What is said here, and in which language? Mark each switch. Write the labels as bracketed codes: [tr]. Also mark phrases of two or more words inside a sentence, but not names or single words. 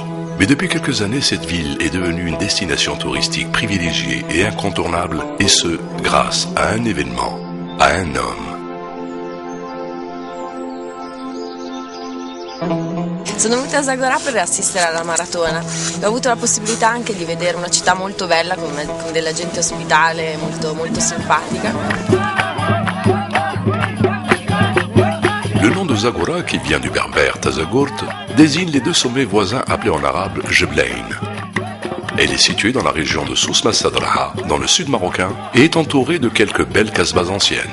[fr] Mais depuis quelques années, cette ville est devenue une destination touristique privilégiée et incontournable, et ce, grâce à un événement, à un homme. [it] Sono venuta a Zagora per assistere alla maratona e ho avuto la possibilità anche di vedere una città molto bella con della gente ospitale molto, molto simpatica. [fr] Le nom de Zagora, qui vient du berbère Tazagurt, désigne les deux sommets voisins appelés en arabe Jeblain. Elle est située dans la région de Souss Sadraha, dans le sud marocain, et est entourée de quelques belles casbahs anciennes.